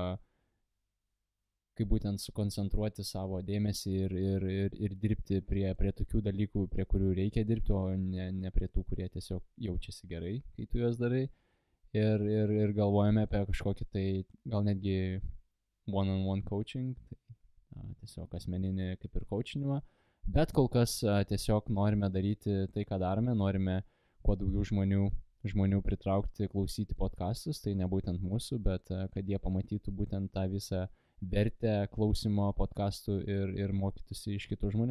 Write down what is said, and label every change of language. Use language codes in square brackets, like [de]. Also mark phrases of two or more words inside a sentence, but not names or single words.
[lt] būtent sukoncentruoti savo dėmesį ir dirbti prie tokių dalykų, prie kurių reikia dirbti, o ne prie tų, kurie tiesiog jaučiasi gerai, kai tu juos darai. Ir galvojame apie kažkokį tai gal netgi [en] one-on-one coaching, [lt] tai tiesiog asmeninį kaip ir coachinimą, bet kol kas tiesiog norime daryti tai, ką darome, norime kuo daugiau žmonių pritraukti, klausyti podcastus, tai ne būtent mūsų, bet kad jie pamatytų būtent tą visą vertę klausimo podcastų ir mokytųsi iš kitų žmonių.